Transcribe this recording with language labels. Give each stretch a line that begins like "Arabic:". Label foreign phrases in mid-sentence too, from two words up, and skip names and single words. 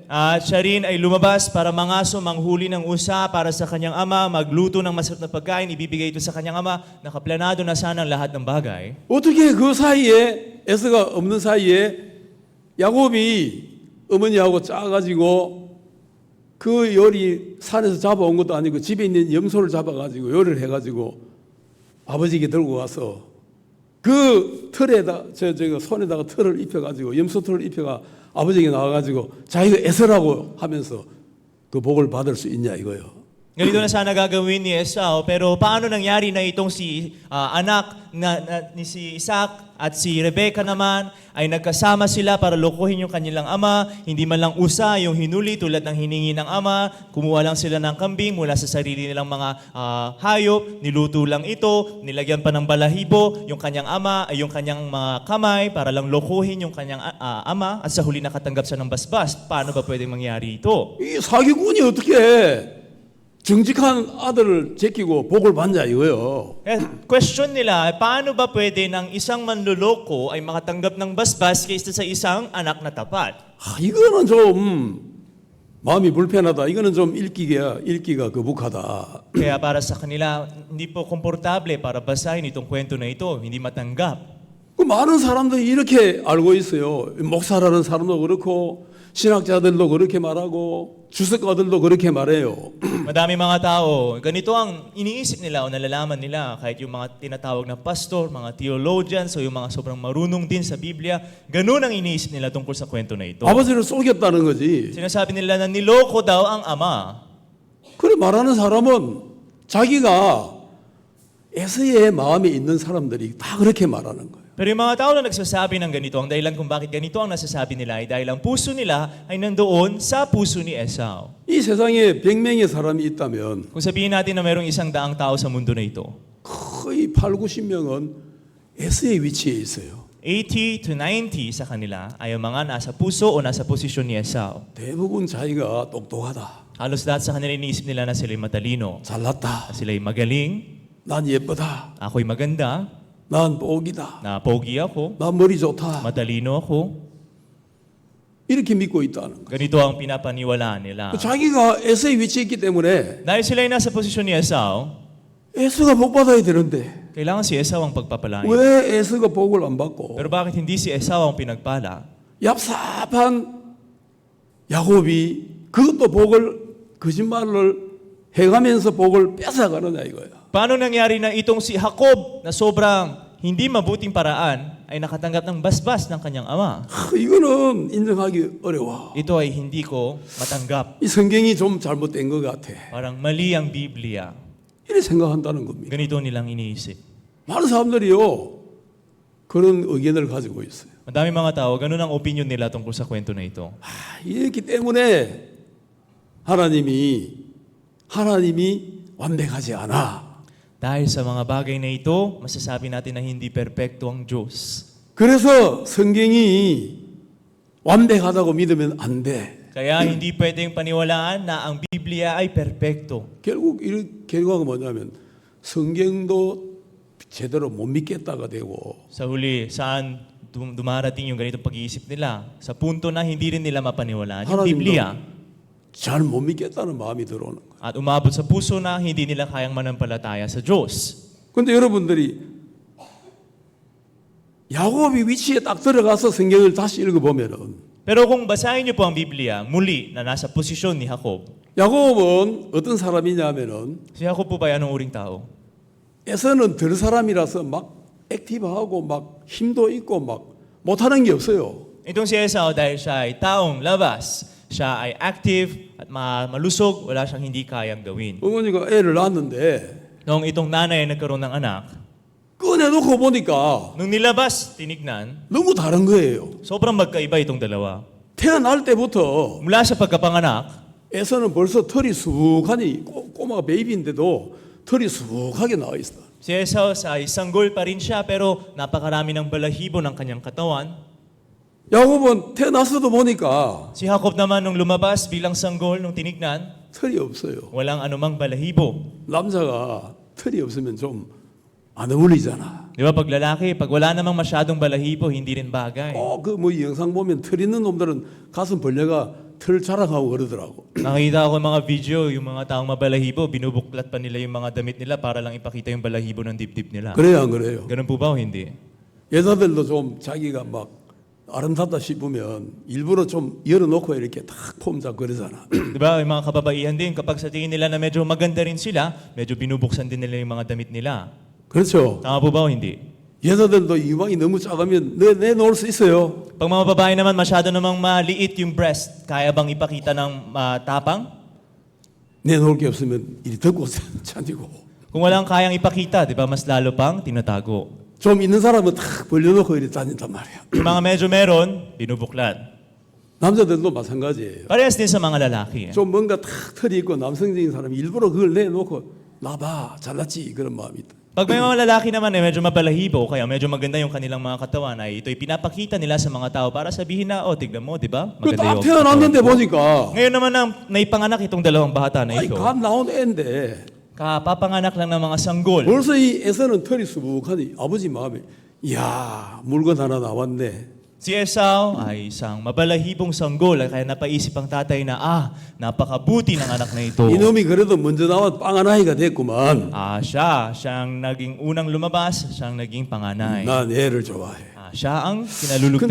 Filipino: At siya rin ay lumabas para mangaso, manghuli ng usa para sa kanyang ama, magluto ng masarap na pagkain, ibibigay ito sa kanyang ama. Nakaplanado na sana ang lahat ng bagay.
Korean: 어떻게 그 사이에 에서가 없는 사이에 야곱이 어머니하고 짜가지고 그 요리 산에서 잡아온 것도 아니고 집에 있는 염소를 잡아가지고 요리를 해가지고 아버지에게 들고 가서 그 털에다 저 손에다가 털을 입혀가지고 염소 털을 입혀가 아버지에게 나와가지고 자기가 에서라고 하면서 그 복을 받을 수 있냐 이거요.
Filipino: Ganito na sana gagawin ni Esau, pero paano nangyari na itong si anak ni si Isaac at si Rebecca naman ay nagkasama sila para lokohin yung kanilang ama, hindi man lang usa yung hinuli tulad ng hiningi ng ama, kumuha lang sila ng kambing mula sa sarili nilang mga hayop, niluto lang ito, nilagyan pa ng balahibo yung kanyang ama, ay yung kanyang mga kamay para lang lokohin yung kanyang ama at sa huli nakatanggap siya ng basbas. Paano ba pwedeng mangyari ito?
Korean: 이 사기꾼이 어떻게 정직한 아들을 제끼고 복을 받냐 이거요.
Filipino: Question nila, paano ba pwede ng isang manluloko ay makatanggap ng basbas kaysa sa isang anak na tapat?
Korean: 이거는 좀 마음이 불편하다. 이거는 좀 읽기가 거북하다.
Filipino: Kaya para sa kanila, hindi po komportable para basahin itong kwento na ito, hindi matanggap.
Korean: 그 많은 사람들이 이렇게 알고 있어요. 목사라는 사람도 그렇고 신학자들도 그렇게 말하고 주석가들도 그렇게 말해요.
Filipino: Madami mga tao, ganito ang iniisip nila o nalalaman nila kahit yung mga tinatawag na pastor, mga theologians o yung mga sobrang marunong din sa Biblia, ganun ang iniisip nila tungkol sa kwento na ito.
Korean: 아버지를 속였다는 거지.
Filipino: Sinasabi nila na niloko daw ang ama.
Korean: 그래 말하는 사람은 자기가 에서의 마음에 있는 사람들이 다 그렇게 말하는 거예요.
Filipino: Pero yung mga tao na nagsasabi ng ganito, ang dahilan kung bakit ganito ang nasasabi nila ay dahil ang puso nila ay nandoon sa puso ni Esau.
Korean: 이 세상에 100명의 사람이 있다면
Filipino: Kung sabihin natin na mayroong 100 tao sa mundo na ito,
Korean: 거의 8, 90명은 에서의 위치에 있어요.
Filipino: 80 to 90 sa kanila ay ang mga nasa puso o nasa posisyon ni Esau.
Korean: 대부분 자기가 똑똑하다.
Filipino: Halos lahat sa kanila iniisip nila na sila'y matalino,
Korean: 잘났다.
Filipino: na sila'y magaling,
Korean: 난 예쁘다.
Filipino: ako'y maganda,
Korean: 난 복이다.
Filipino: na pogi ako,
Korean: 난 머리 좋다.
Filipino: matalino ako.
Korean: 이렇게 믿고 있다는 거예요.
Filipino: Ganito ang pinapaniwalaan nila.
Korean: 자기가 에서의 위치에 있기 때문에
Filipino: Dahil sila'y nasa posisyon ni Esau,
Korean: 에서가 복 받아야 되는데
Filipino: kailangan si Esau ang pagpapalain.
Korean: 왜 에서가 복을 안 받고
Filipino: Pero bakit hindi si Esau ang pinagpala?
Korean: 얍삽한 야곱이 그것도 복을 거짓말을 해가면서 복을 뺏어가느냐 이거야.
Filipino: Paano nangyari na itong si Jacob na sobrang hindi mabuting paraan ay nakatanggap ng basbas ng kanyang ama?
Korean: 이거는 인정하기 어려워.
Filipino: Ito ay hindi ko matanggap.
Korean: 이 성경이 좀 잘못된 것 같아.
Filipino: Parang mali ang Biblia.
Korean: 이렇게 생각한다는 겁니다.
Filipino: Ganito nilang iniisip.
Korean: 많은 사람들이요 그런 의견을 가지고 있어요.
Filipino: Madami mga tao, ganun ang opinion nila tungkol sa kwento na ito.
Korean: 이렇기 때문에 하나님이 완벽하지 않아.
Filipino: Dahil sa mga bagay na ito, masasabi natin na hindi perpekto ang Diyos.
Korean: 그래서 성경이 완벽하다고 믿으면 안 돼.
Filipino: Kaya hindi pwedeng paniwalaan na ang Biblia ay perpekto.
Korean: 결국 이 결과가 뭐냐면 성경도 제대로 못 믿겠다가 되고
Filipino: Sa huli, saan dumarating yung ganitong pag-iisip nila? Sa punto na hindi rin nila mapaniwalaan yung
Korean: 하나님도
Filipino: Biblia.
Korean: 잘 못 믿겠다는 마음이 들어오는 거예요.
Filipino: At umabot sa puso na hindi nila kayang manampalataya sa Diyos.
Korean: 그런데 여러분들이 야곱이 위치에 딱 들어가서 성경을 다시 읽어보면은
Filipino: Pero kung basahin niyo po ang Biblia, muli na nasa posisyon ni Jacob,
Korean: 야곱은 어떤 사람이냐면은
Filipino: si Jacob po ba anong uring tao?
Korean: 에서는 덜 사람이라서 막 액티브하고 막 힘도 있고 막 못하는 게 없어요.
Filipino: Itong si Esau dahil siya ay taong labas, siya ay active at malusog, wala siyang hindi kayang gawin.
Korean: 어머니가 애를 낳았는데
Filipino: Noong itong nanay ay nagkaroon ng anak,
Korean: 꺼내놓고 보니까
Filipino: nung nilabas, tinignan,
Korean: 너무 다른 거예요.
Filipino: sobrang magkaiba itong dalawa.
Korean: 태어날 때부터
Filipino: Mula sa pagkapanganak,
Korean: 에서는 벌써 털이 수북하니 꼬마가 베이비인데도 털이 수북하게 나와 있어.
Filipino: si Esau ay sanggol pa rin siya pero napakarami ng balahibo ng kanyang katawan.
Korean: 야곱은 태어났어도 보니까
Filipino: Si Jacob naman nung lumabas bilang sanggol, nung tinignan,
Korean: 털이 없어요.
Filipino: walang anumang balahibo.
Korean: 남자가 털이 없으면 좀 안 어울리잖아.
Filipino: Di ba pag lalaki, pag wala namang masyadong balahibo, hindi rin bagay.
Korean: 그 뭐 영상 보면 털 있는 놈들은 가슴 벌려가 털 자랑하고 그러더라고.
Filipino: Nakita ko mga video, yung mga taong mabalahibo, binubuklat pa nila yung mga damit nila para lang ipakita yung balahibo ng dibdib nila.
Korean: 그래요, 안 그래요?
Filipino: Ganun po ba o hindi?
Korean: 여자들도 좀 자기가 막 아름답다 싶으면 일부러 좀 열어놓고 이렇게 탁 폼 잡고 그러잖아.
Filipino: Di ba, yung mga kababaihan din, kapag sa tingin nila na medyo maganda rin sila, medyo binubuksan din nila yung mga damit nila.
Korean: 그렇죠.
Filipino: Tama po ba o hindi?
Korean: 여자들도 이왕이 너무 작으면 내놓을 수 있어요.
Filipino: Pag mga babae naman masyado namang maliit yung breast, kaya bang ipakita ng tapang?
Korean: 내놓을 게 없으면 이리 덮고 찬지고.
Filipino: Kung walang kayang ipakita, di ba, mas lalo pang tinatago.
Korean: 좀 있는 사람은 탁 벌려놓고 이리 다닌단 말이야.
Filipino: Yung mga medyo meron, binubuklat.
Korean: 남자들도 마찬가지예요.
Filipino: Parehas din sa mga lalaki.
Korean: 좀 뭔가 탁 털이 있고 남성적인 사람이 일부러 그걸 내놓고 나봐 잘났지 그런 마음이 있다.
Filipino: Pag may mga lalaki naman medyo mabalahibo, kaya medyo maganda yung kanilang mga katawan, ay ito'y pinapakita nila sa mga tao para sabihin na, oh, tignan mo, di ba?
Korean: 그딱
Filipino: yung
Korean: 태어났는데
Filipino: katawan ko."
Korean: 보니까
Filipino: Ngayon naman nang naipanganak itong dalawang bata na
Korean: 아이
Filipino: ito,
Korean: 갓 나온 애인데
Filipino: kapapanganak lang ng mga sanggol.
Korean: 벌써 이 애서는 털이 수북하니 아버지 마음에 이야 물건 하나 나왔네.
Filipino: Si Esau ay isang mabalahibong sanggol, kaya napaisip ang tatay na, napakabuti ng anak na ito.
Korean: 이놈이 그래도 먼저 나와 빵한 아이가 됐구만.
Filipino: Siyang naging unang lumabas, siyang naging panganay.
Korean: 난 얘를 좋아해.
Filipino: Siya ang kinalulugdan